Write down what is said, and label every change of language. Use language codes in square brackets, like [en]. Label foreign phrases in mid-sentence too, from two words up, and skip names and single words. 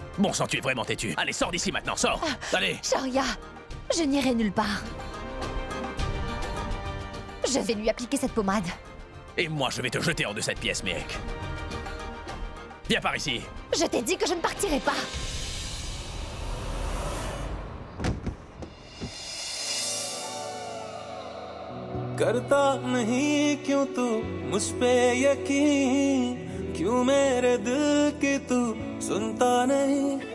[fr] Bon sang, tu es vraiment têtu. Allez, sors d'ici maintenant, sors! Allez! Shoria, je n'irai nulle part. Je vais lui appliquer cette pommade. Et moi, je vais te jeter hors de cette pièce, mec. Viens par ici. Je t'ai dit que je ne partirai pas. [hi] करता नहीं क्यों तू मुझ पे यकीन, क्यों मेरे दिल की तू सुनता नहीं।